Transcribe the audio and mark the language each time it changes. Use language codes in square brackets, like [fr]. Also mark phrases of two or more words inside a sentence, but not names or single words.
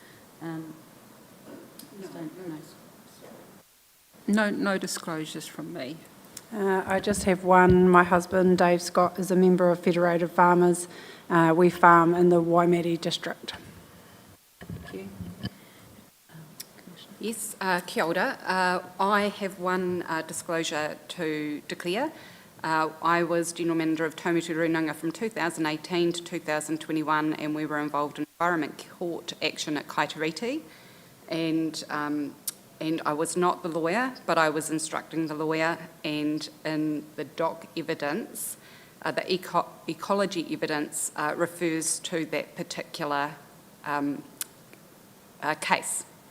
[en] No disclosures from me. I just have one. My husband, Dave Scott, is a member of Federated Farmers. We farm in the Waimate district. Thank you. Yes, [mi] kia ora. [en] I have one disclosure to declare. I was General Manager of Taumitu Runanga from 2018 to 2021, and we were involved in Environment Court action at Kaitariti. And I was not the lawyer, but I was instructing the lawyer, and in the doc evidence, the ecology evidence refers to that particular case.